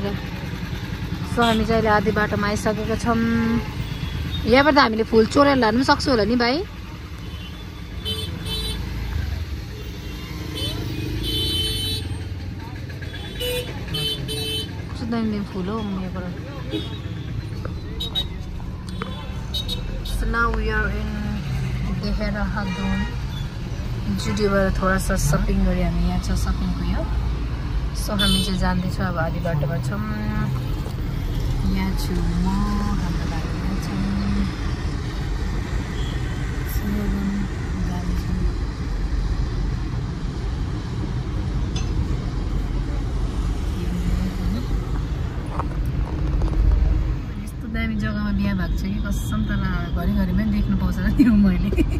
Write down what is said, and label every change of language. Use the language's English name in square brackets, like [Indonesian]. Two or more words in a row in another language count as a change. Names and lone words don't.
[Nepali] सो हामी चाहिँ अहिले आधी बाटोमा आइसकेका छौँ। यहाँबाट त हामीले फुल चोरेर लानु पनि सक्छौँ होला नि भाइ? कस्तो दामी दामी फुल हो यहाँबाट। [English] So now we are in देहरादून। [Nepali] जुडियोबाट [Hindi] थोडा सा [Nepali] सपिङ गरी हामी यहाँ छ सपिङको यो। सो हामी चाहिँ जाँदैछौँ, अब आधी बाटोमा छौँ। यहाँ छु म, हाम्रो बाटोमा छौँ, जाँदैछौँ। यस्तो दामी जग्गामा बिहा भएको छ कि कसम, तर घरिघरिमै देख्नु पाउँछ त्यो मैले।